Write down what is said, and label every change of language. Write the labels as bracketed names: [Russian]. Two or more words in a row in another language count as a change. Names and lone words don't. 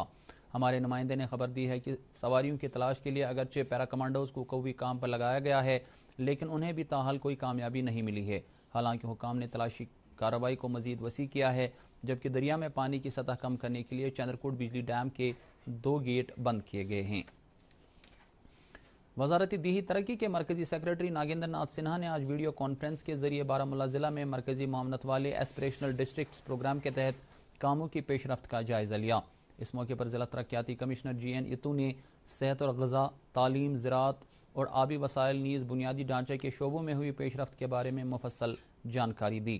[Urdu] ہمارے نمائندے نے خبر دی ہے کہ سواریوں کی تلاش کے لیے اگرچہ پیرا کمانڈوز کو قوی کام پر لگایا گیا ہے لیکن انہیں بھی تاحال کوئی کامیابی نہیں ملی ہے۔ حالانکہ حکام نے تلاشی کارروائی کو مزید وسیع کیا ہے جبکہ دریا میں پانی کی سطح کم کرنے کے لیے چندرکوٹ بجلی ڈیم کے 2 گیٹ بند کیے گئے ہیں۔ وزارت دیہی ترقی کے مرکزی سیکرٹری ناگیندر ناتھ سنہا نے آج ویڈیو کانفرنس کے ذریعے بارہمولہ ضلع میں مرکزی معاونت والے ایسپریشنل ڈسٹرکٹس پروگرام کے تحت کاموں کی پیش رفت کا جائزہ لیا۔ اس موقع پر ضلع ترقیاتی کمشنر GN یتو نے صحت اور غذا، تعلیم، زراعت اور آبی وسائل نیز بنیادی ڈھانچے کے شعبوں میں ہوئی پیش رفت کے بارے میں مفصل جانکاری دی۔